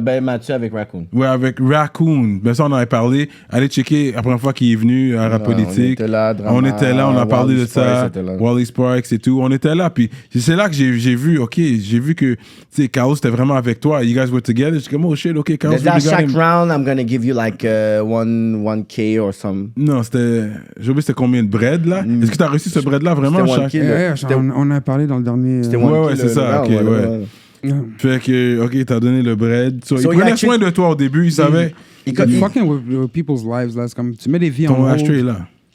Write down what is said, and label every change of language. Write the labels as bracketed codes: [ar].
[fr] Ben Mathieu avec Raccoon. Ouais, avec Raccoon. Ben ça, on en avait parlé. Allez checker la première fois qu'il est venu à Rap Politique. On était là, on a parlé de ça. Wally Sparks et tout. On était là. Puis c'est là que j'ai vu, OK, j'ai vu que, tu sais, Chaos était vraiment avec toi. [en] You guys were together. [fr] J'étais comme, oh shit, OK, Chaos. [en] Chaque round, I'm gonna give you like 1K or some. [fr] Non, c'était. J'ai oublié c'était combien de bread là? Est-ce que t'as reçu ce bread là vraiment? On a parlé dans le dernier. C'était ouais, c'est ça. OK, ouais. Fait que, OK, t'as donné le bread. Il prenait soin de toi au début, il savait. Il [en] fucking with people's lives, [fr] là. C'est comme, tu mets des vies en hold. Là.